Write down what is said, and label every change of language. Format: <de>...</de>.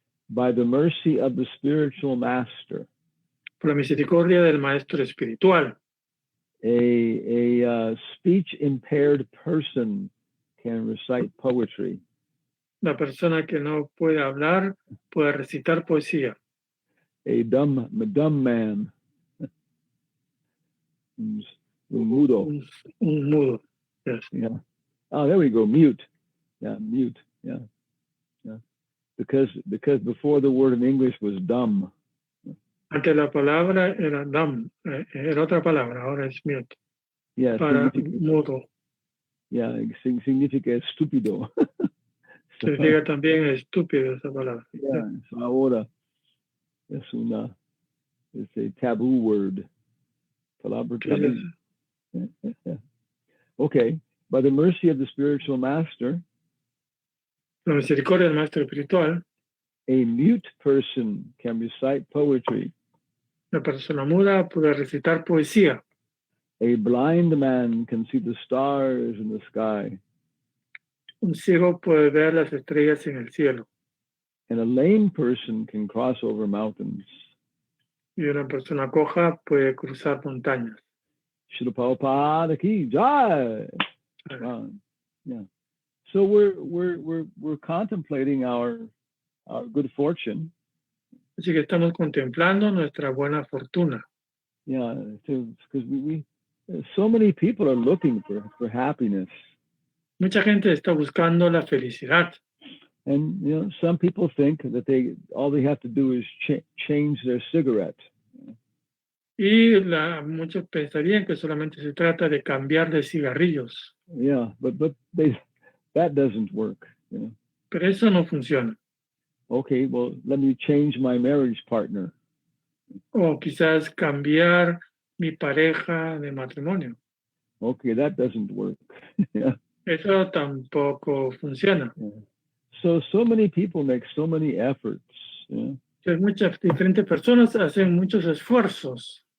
<en>By the mercy of the spiritual master,</en> <es>Por la misericordia del maestro espiritual,</es> <en>a speech impaired person can recite poetry.</en> <es>la persona que no puede hablar puede recitar poesía.</es> <en>A dumb man,</en> <es>mudo. Un mudo.</es> <en>Yes. Yeah. Oh, there we go. Mute. Yeah, mute. Yeah. Yeah. Because before the word in English was dumb.</en> <es>Antes la palabra era dumb, era otra palabra, ahora es mute.</es> <en>Yeah.</en> <es>Para mudo. Yeah, significa estúpido. Significa también estúpido esa palabra.</es> <en>Yeah. So</en> <es>ahora es</es> <en>a taboo word.</en> <es>Palabra taboo.</es> <en>Yeah. Okay. By the mercy of the spiritual master,</en> <es>la misericordia del maestro espiritual,</es> <en>a mute person can recite poetry.</en> <es>La persona muda puede recitar poesía.</es> <en>A blind man can see the stars in the sky.</en> <es>Un ciego puede ver las estrellas en el cielo.</es> <en>And a lame person can cross over mountains.</en> <es>Y una persona coja puede cruzar montañas.</es> <en>Srila Prabhupada ki jai. Yeah. So we're contemplating our good fortune.</en> <es>Así que estamos contemplando nuestra buena fortuna.</es> <en>Yeah, because we so many people are looking for happiness.</en> <es>Mucha gente está buscando la felicidad.</es> <en>And some people think that all they have to do is change their cigarette.</en> <es>Y muchos pensarían que solamente se trata de cambiar de cigarrillos.</es> <en>Yeah, but that doesn't work.</en> <es>Pero eso no funciona.</es> <en>Okay, well, let me change my marriage partner.</en> <es>O quizás cambiar mi pareja de matrimonio.</es> <en>Okay, that doesn't work. Yeah.</en> <es>Eso tampoco funciona.</es> <en>Yeah. So many people make so many efforts. Yeah.</en> <es>Muchas diferentes personas hacen muchos esfuerzos.</es>